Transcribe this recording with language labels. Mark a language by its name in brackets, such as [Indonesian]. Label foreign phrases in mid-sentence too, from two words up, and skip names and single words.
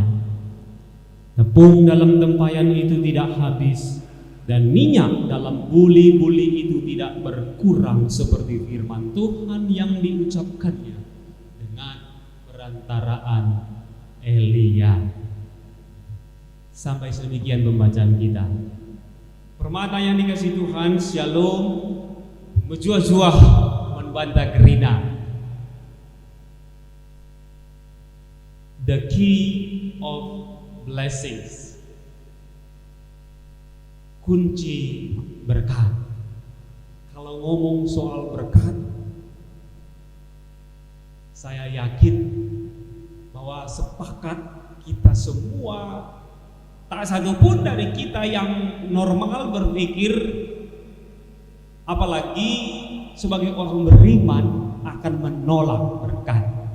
[Indonesian] Tepung dalam tempayan itu tidak habis, dan minyak dalam buli-buli itu tidak berkurang seperti firman Tuhan yang diucapkannya dengan perantaraan Elia. Sampai sedemikian pembacaan kita. Permata yang dikasih Tuhan, Shalom, [Batak Karo] menjuah-juah membantah gerina. [English] The key of blessings, [Indonesian] kunci berkat. Kalau ngomong soal berkat, saya yakin bahwa sepakat kita semua, tak satu pun dari kita yang normal berpikir, apalagi sebagai orang beriman, akan menolak berkat.